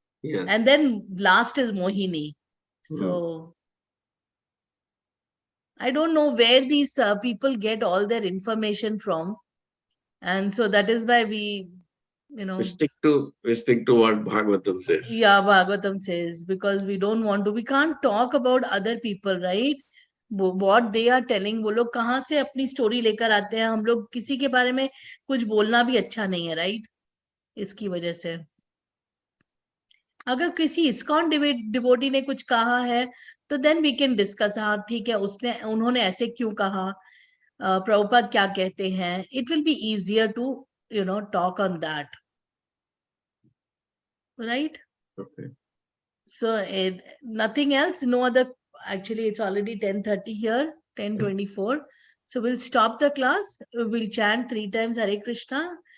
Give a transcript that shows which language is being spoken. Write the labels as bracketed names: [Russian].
[English] And then last is Mohini. So I don't know where these people get all their information from, and so that is why we stick to what Bhagavatam says. Yeah, Bhagavatam says, because we can't talk about other people, right? What they are telling, [Hindi] वो लोग कहाँ से अपनी story लेकर आते हैं, हम लोग किसी के बारे में कुछ बोलना भी अच्छा नहीं है, राइट? इसकी वजह से अगर किसी इस्कॉन डिवोटी ने कुछ कहा है तो [English] then we can discuss, [Hindi] हाँ ठीक है, उन्होंने ऐसे क्यों कहा, [English] Prabhupada [Hindi] क्या कहते हैं, [English] it will be easier to, talk on that. Right? Okay. So nothing else, no other, actually it's already 10:30 here, 10:24. So we'll stop the class. We'll chant 3 times Hare Krishna.